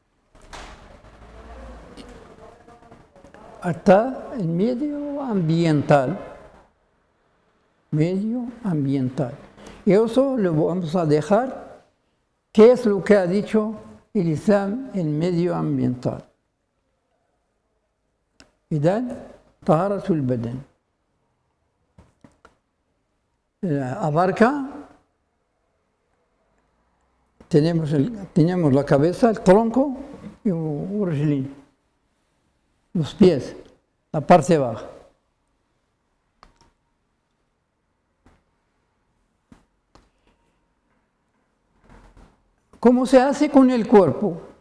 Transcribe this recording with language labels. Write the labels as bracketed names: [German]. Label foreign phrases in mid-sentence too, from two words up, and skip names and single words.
[Spanish] Hasta el medio ambiental. Y eso lo vamos a dejar. ¿Qué es lo que ha dicho el Islam en medio ambiental? [Arabic] إذن طهارة البدن [Spanish] abarca, tenemos la cabeza, el tronco y los pies, la parte baja. ¿Cómo se hace con el cuerpo?